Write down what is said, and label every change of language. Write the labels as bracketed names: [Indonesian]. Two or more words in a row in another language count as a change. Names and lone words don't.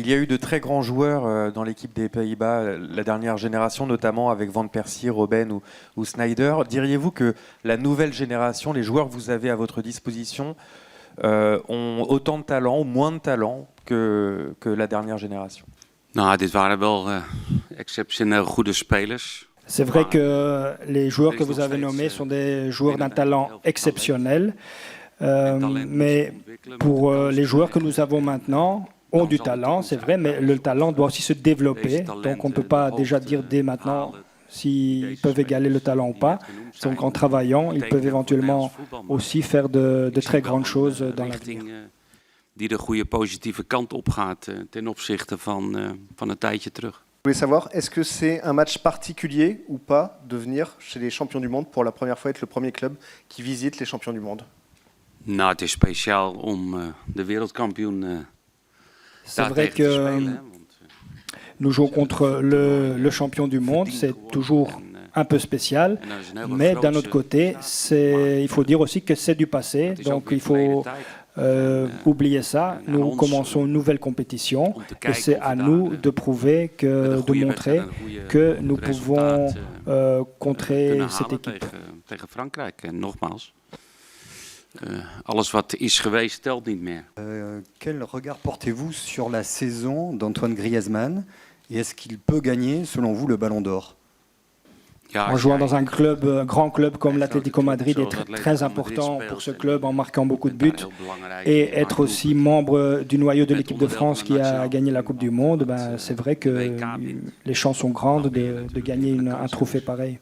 [French] Il y a eu de très grands joueurs dans l'équipe des Pays-Bas, la dernière génération, notamment avec Van Persie, Robben ou Sneijder. Diriez-vous que la nouvelle génération, les joueurs que vous avez à votre disposition, ont autant de talent ou moins de talent que la dernière génération? [Dutch] Nou, dit waren wel exceptioneel goede spelers. [French] C'est vrai que les joueurs que vous avez nommés sont des joueurs d'un talent exceptionnel, mais pour les joueurs que nous avons maintenant, ont du talent, c'est vrai, mais le talent doit aussi se développer. Donc on ne peut pas déjà dire dès maintenant s'ils peuvent égaler le talent ou pas. Donc en travaillant, ils peuvent éventuellement aussi faire de très grandes choses dans l'avenir. [Dutch] Die de goede positieve kant op gaat ten opzichte van een tijdje terug. [French] Je voulais savoir, est-ce que c'est un match particulier ou pas de venir chez les champions du monde pour la première fois être le premier club qui visite les champions du monde? [Dutch] Nou, het is speciaal om de wereldkampioen [French] C'est vrai que nous jouons contre le champion du monde, c'est toujours un peu spécial, mais d'un autre côté, il faut dire aussi que c'est du passé, donc il faut oublier ça. Nous commençons une nouvelle compétition et c'est à nous de prouver, de montrer que nous pouvons contrer cette équipe. [Dutch] Tegen Frankrijk, en nogmaals. Alles wat is geweest telt niet meer. [French] Quel regard portez-vous sur la saison d'Antoine Griezmann et est-ce qu'il peut gagner, selon vous, le Ballon d'Or? En jouant dans un grand club comme l'Atlético Madrid, être très important pour ce club en marquant beaucoup de buts et être aussi membre du noyau de l'équipe de France qui a gagné la Coupe du Monde, c'est vrai que les chances sont grandes de gagner un trophée pareil.